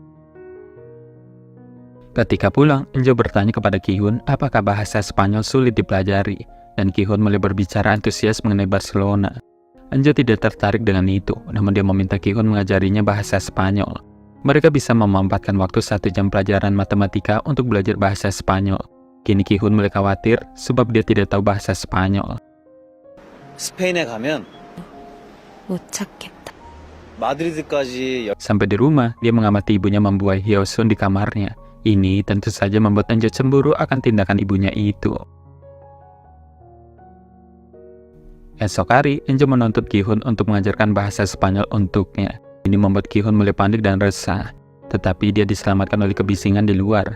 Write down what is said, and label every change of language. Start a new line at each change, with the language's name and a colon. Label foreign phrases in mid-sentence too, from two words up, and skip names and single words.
Indonesian: Ketika pulang, Enjo bertanya kepada Ki-hun apakah bahasa Spanyol sulit dipelajari, dan Ki-hun mulai berbicara antusias mengenai Barcelona. Enjo tidak tertarik dengan itu, namun dia meminta Ki-hun mengajarinya bahasa Spanyol. Mereka bisa memanfaatkan waktu 1 jam pelajaran matematika untuk belajar bahasa Spanyol. Kini Ki-hun mulai khawatir sebab dia tidak tahu bahasa Spanyol.
Korean: 스페인에 가면 못 찾겠다. 마드리드까지
Indonesian: Sampai di rumah, dia mengamati ibunya membuai Hyo-sun di kamarnya. Ini tentu saja membuat Enjo cemburu akan tindakan ibunya itu. Esok hari, Enjo menuntut Ki-hun untuk mengajarkan bahasa Spanyol untuknya. Ini membuat Ki-hun mulai panik dan resah. Tetapi dia diselamatkan oleh kebisingan di luar.